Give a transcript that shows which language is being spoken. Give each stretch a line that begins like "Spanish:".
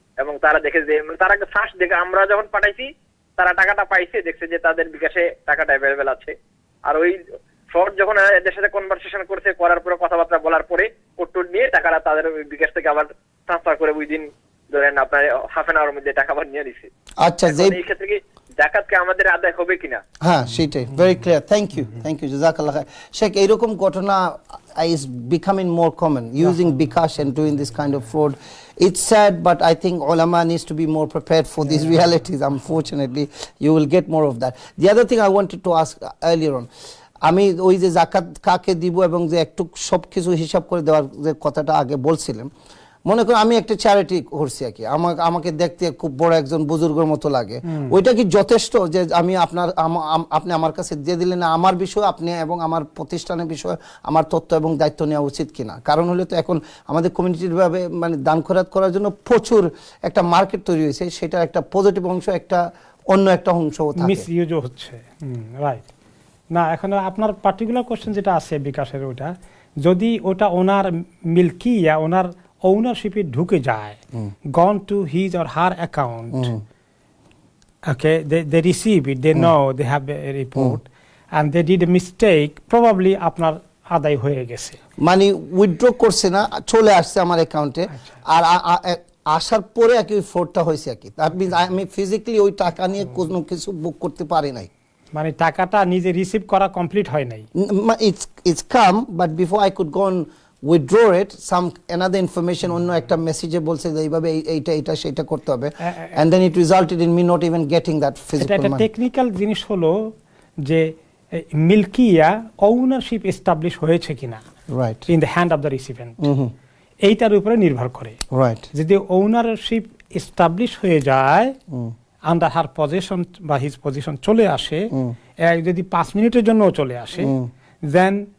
Bangla: এবং তারা দেখে যে, তারা ফার্স্ট দেখে আমরা যখন পাঠাইছি তারা টাকাটা পাইছে, দেখছে যে তাদের বিকাশে টাকাটা অ্যাভেলেবেল আছে। আর ওই ফ্রড যখন এদের সাথে কনভারসেশন করছে, করার পরে কথাবার্তা বলার পরে কোড নিয়ে টাকাটা তাদের বিকাশ থেকে আবার ট্রান্সফার করে উইদিন ধরেন আপনার হাফ এন আওয়ার মধ্যে টাকা আবার নিয়ে দিছে। আচ্ছা, এই ক্ষেত্রে কি জাকাতকে আমাদের আদায় হবে কিনা? হ্যাঁ, সেটাই very clear. Thank you, thank you, জাযাকাল্লাহ খাইর।
English: Sheikh,
Bangla: এইরকম ঘটনা
English: is becoming more common, using bikash and doing this kind of fraud. It's sad, but I think ulama needs to be more prepared for these realities. Unfortunately, you will get more of that. The other thing I wanted to ask earlier on,
Bangla: আমি ওই যে জাকাত কাকে দিব এবং যে একটু সব কিছু হিসাব করে দেওয়ার যে কথাটা আগে বলছিলাম, মনে করুন আমি একটা চ্যারিটি করছি আর কি, আমাকে দেখতে খুব বড় একজন বুজুর্গের মতো লাগে, ওইটা কি যথেষ্ট যে আমি আপনি আমার কাছে দিয়ে দিলেন আমার বিষয়, আপনি এবং আমার প্রতিষ্ঠানের বিষয় আমার তথ্য এবং দায়িত্ব নেওয়া উচিত কিনা? কারণ হলে তো এখন আমাদের কমিউনিটির ভাবে মানে দান খয়রাত করার জন্য প্রচুর একটা মার্কেট তৈরি হয়েছে, সেটা একটা পজিটিভ অংশ, একটা অন্য একটা অংশও থাকে, মিসইউজও হচ্ছে। রাইট না, এখন আপনার পার্টিকুলার কোশ্চেন যেটা আছে বিকাশের, ওটা যদি ওটা ওনার মিল্কিয়া, ওনার ownership ঢুকে যায়,
English: gone to his or her account, okay, they receive it, they know, they have a report, and they did a mistake,
Bangla: probably আপনার আদায় হয়ে গেছে, মানে উইথড্র করছে না, চলে আসছে আমার অ্যাকাউন্টে, আর আসার পরে একই ফ্রডটা হয়েছে আর কি। দ্যাট মিন্স আমি ফিজিক্যালি ওই টাকা নিয়ে কোনো কিছু বুক করতে পারি নাই, মানে টাকাটা নিজে রিসিভ করা কমপ্লিট হয় নাই।
English: It's come, but before I could go on withdraw it, some another information
Bangla: অন্য একটা মেসেজে বলছে যে এইভাবে এইটা সেটা করতে হবে,
English: and then it resulted in me not even getting that physical money.
Bangla: এটা টেকনিক্যাল জিনিস হলো যে মিল্কিয়া ওনারশিপ এস্টাবলিশ হয়েছে কিনা, right, in the hand of the recipient, এইটার উপরে নির্ভর করে। রাইট, যদি ওনারশিপ এস্টাবলিশ হয়ে যায়, আন্ডার হার পজিশন বা হিজ পজিশন চলে আসে, যদি 5 মিনিটের জন্য চলে আসে, দেন